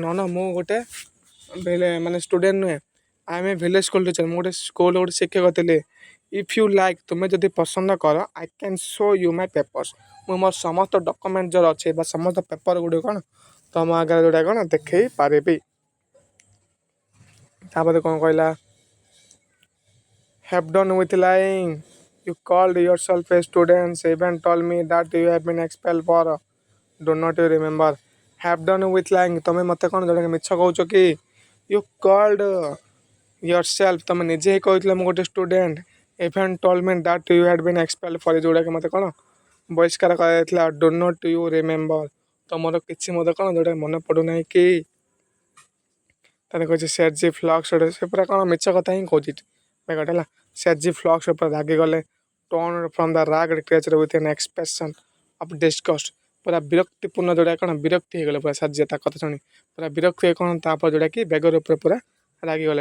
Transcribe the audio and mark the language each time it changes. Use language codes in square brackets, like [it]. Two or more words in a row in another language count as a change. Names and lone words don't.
[or] ମୁଁ ଗୋଟେ ମାନେ ଷ୍ଟୁଡେଣ୍ଟ ନୁହେଁ, [en] I am a village school teacher, [or] ମୁଁ ଗୋଟେ ସ୍କୁଲ୍ ଶିକ୍ଷକ ଥିଲି। [en] if you like, [or] ତୁମେ ଯଦି ପସନ୍ଦ କର, [en] I can show you my papers, [or] ମୁଁ ମୋର ସମସ୍ତ ଡକୁମେଣ୍ଟ ଯେଉଁ ଅଛି ବା ସମସ୍ତ ପେପର ଗୁଡ଼ିକ କ'ଣ ତମ ଆଗରେ ଯେଉଁଟା କ'ଣ ଦେଖେଇ ପାରିବି। ତାପରେ କ'ଣ କହିଲା? [en] have done with lying, you called yourself a student, even told me that you have been expelled for, do not you remember? have done with lying, [or] ତମେ ମୋତେ କ'ଣ ଯେଉଁଟାକି ମିଛ କହୁଛ କି? [en] you called yourself, [or] ତମେ ନିଜେ ହିଁ କହିଥିଲ ମୁଁ ଗୋଟେ ଷ୍ଟୁଡେଣ୍ଟ, [en] even told me that you had been expelled for, [or] ଯେଉଁଟାକି ମୋତେ କ'ଣ ବହିଷ୍କାର କରାଯାଇଥିଲା। [en] do not you remember, [or] ତମର କିଛି ମୋତେ କ'ଣ ଯେଉଁଟାକି ମନେ ପଡ଼ୁନାହିଁ କି? ତାହେଲେ କହୁଛି ସେର୍ଜି ଫ୍ଲକ୍ସ, ସେ ପୁରା କ'ଣ ମିଛ କଥା ହିଁ କହୁଛି ବେଗଟା ହେଲା। ସେର୍ଜି ଫ୍ଲକ୍ସ ଉପରେ ରାଗିଗଲେ, [en] turned from the ragged creature with an expression of disgust, [or] ପୁରା ବିରକ୍ତିପୂର୍ଣ୍ଣ ଯେଉଁଟା କ'ଣ ବିରକ୍ତି ହେଇଗଲେ ପୁରା ସେର୍ଜି ତା କଥା ଶୁଣି ପୁରା ବିରକ୍ତି ହେଇ କ'ଣ ତାପରେ ଯେଉଁଟାକି ବେଗର ଉପରେ ପୁରା ରାଗିଗଲେ।